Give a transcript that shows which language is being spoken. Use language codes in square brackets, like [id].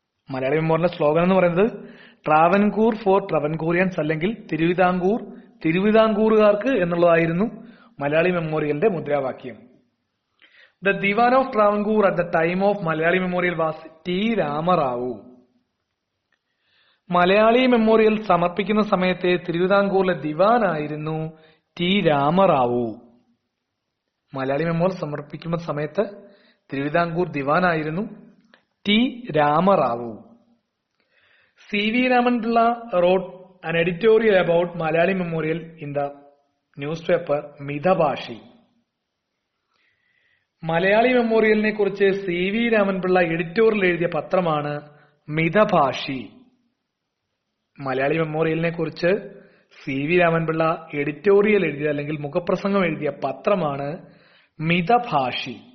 [ml] Malayali മെമ്മോറിയലിന്റെ slogan എന്ന് പറയുന്നത് [en] Travancore for Travancoreans [ml] അല്ലെങ്കിൽ തിരുവിതാംകൂറുകാർക്ക് എന്നുള്ളതായിരുന്നു മലയാളി മെമ്മോറിയലിന്റെ മുദ്രാവാക്യം. [en] The Diwan of Travancore at the time of Malayali Memorial was T. Rama Rao. [ml] Malayali memorial സമർപ്പിക്കുന്ന സമയത്തെ തിരുവിതാംകൂറിലെ ദിവാനായിരുന്നു T. രാമറാവു. മലയാളി മെമ്മോറിയൽ സമർപ്പിക്കുന്ന സമയത്ത് Thiruvithamkoor ദിവാനായിരുന്നു T. Rama Rao. C.V. [en] Raman Pillai wrote an editorial about Malayali Memorial in the newspaper മിതഭാഷി. [ml] Malayali മെമ്മോറിയലിനെ കുറിച്ച് C.V. രാമൻപിള്ള എഡിറ്റോറിയൽ എഴുതിയ പത്രമാണ് മിതഭാഷി. മലയാളി മെമ്മോറിയലിനെ കുറിച്ച് C.V. രാമൻപിള്ള എഡിറ്റോറിയൽ എഴുതിയ അല്ലെങ്കിൽ മുഖപ്രസംഗം എഴുതിയ പത്രമാണ് മിതഭാഷി.